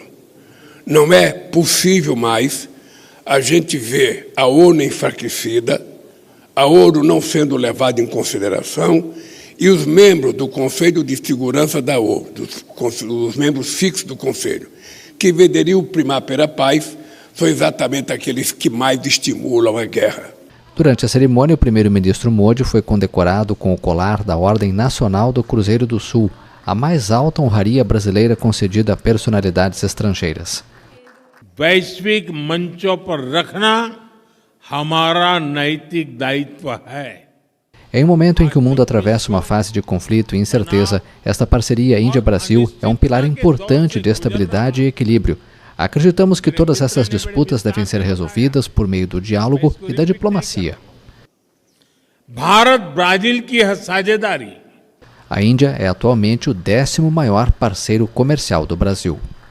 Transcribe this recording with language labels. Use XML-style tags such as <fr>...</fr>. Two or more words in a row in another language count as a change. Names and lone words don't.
<pt>Não é possível mais a gente ver a ONU enfraquecida, a ONU não sendo levada em consideração e os membros do Conselho de Segurança da ONU, os membros fixos do Conselho, que deveriam primar pela paz, são exatamente aqueles que mais estimulam a guerra. Durante a cerimônia, o primeiro-ministro Modi foi condecorado com o colar da Ordem Nacional do Cruzeiro do Sul, a mais alta honraria brasileira concedida a personalidades estrangeiras.</pt> <hi>वैश्विक मंचों पर रखना हमारा नैतिक दायित्व है.</hi> <pt>Em um momento em que o mundo atravessa uma fase de conflito e incerteza, esta parceria Índia-Brasil é um pilar importante de estabilidade e equilíbrio. Acreditamos que todas essas disputas devem ser resolvidas por meio do diálogo e da diplomacia. A Índia é atualmente o 10º maior parceiro comercial do Brasil.</pt>